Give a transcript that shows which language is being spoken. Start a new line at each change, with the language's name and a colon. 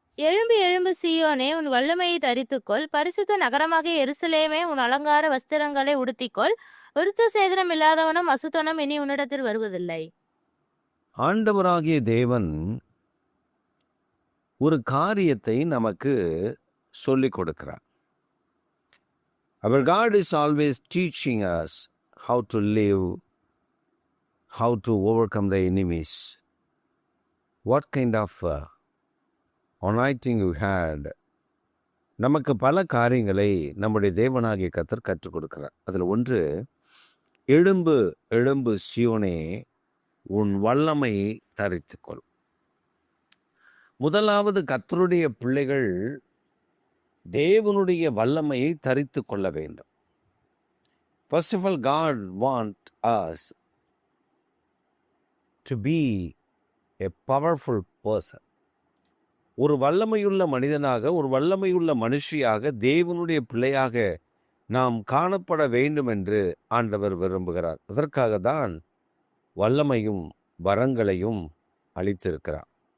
Tamil: எழும்பி எழும்பு சீயோனே, உன் வல்லமையை தரித்துக்கொள். பரிசுத்த நகரமாகிய எருசலேமே, உன் அலங்கார வஸ்திரங்களை உடுத்திக்கொள். விருத்த சேதனம் இல்லாதவனும் அசுத்தனும் இனி உன்னிடத்தில் வருவதில்லை. ஆண்டவராகிய தேவன் ஒரு காரியத்தை நமக்கு சொல்லிக் கொடுக்கிறார்.
English: Our God is always teaching us how to live, how to overcome the enemies. What kind of anointing you had?
Tamil: நமக்கு பல காரியங்களை நம்முடைய தேவனாகிய கர்த்தர் கற்றுக் கொடுக்கிறார். அதில் ஒன்று, எழும்பு எழும்பு சீயோனே, உன் வல்லமையை தரித்துக்கொள். முதலாவது, கர்த்தருடைய பிள்ளைகள் தேவனுடைய வல்லமையை தரித்து கொள்ள வேண்டும்.
English: First of all, God wants us to be a powerful person.
Tamil: ஒரு வல்லமையுள்ள மனிதனாக, ஒரு வல்லமையுள்ள மனுஷியாக, தேவனுடைய பிள்ளையாக நாம் காணப்பட வேண்டும் என்று ஆண்டவர் விரும்புகிறார். அதற்காக தான் வல்லமையும் வரங்களையும் அளித்திருக்கிறார்.